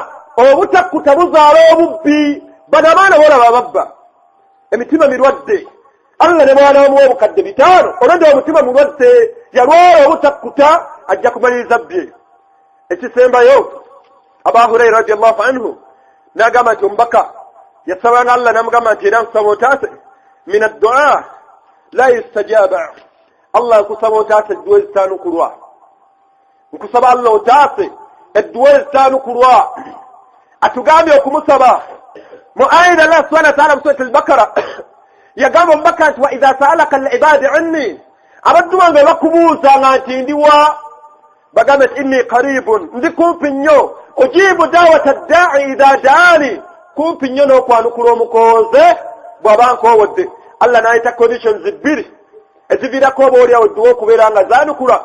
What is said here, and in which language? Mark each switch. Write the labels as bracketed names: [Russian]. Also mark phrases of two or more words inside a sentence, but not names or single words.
[Ganda] Obutakkuta buzaala obubbi, bano abaana boolaba babba, emitima mirwadde. Allah ne mwana wamuwa obukadde 5, olwedde omutima mulwadde, yalwala obutakkuta, ajja kumaliriza bbye. Ekisembayo Abu Hurayra [Arabic] رضي الله عنه [Ganda] n'agamba nti omubaka yasabanga Allah n'amugamba nti era nkusaba otaase [Arabic] من الدعاء لا يستجاب. [Ganda] Allah nkusaba otaase edduwa ezitaanukulwa, nkusaba Allah otaase edduwa ezitaanukulwa. Atugambye okumusaba mu ayina Allah [Arabic] سبحانه وتعالى [Ganda] mu surati al-Baqara, yagamba omubaka nti [Arabic] وإذا سألك العباد عني [Ganda] abaddu bange bakubuuzanga nti ndiwa bagambe nti [Arabic] إني قريب [Ganda] ndi kumpi nnyo [Arabic] أجيب دعوة الداع إذا دعان [Ganda] kumpi nnyo n'okwanukula omukooze bw'aba nkoowodde. Allah n'ayita conditions bbiri eziviirako oba oli awo dduwa okubeera nga zaanukula.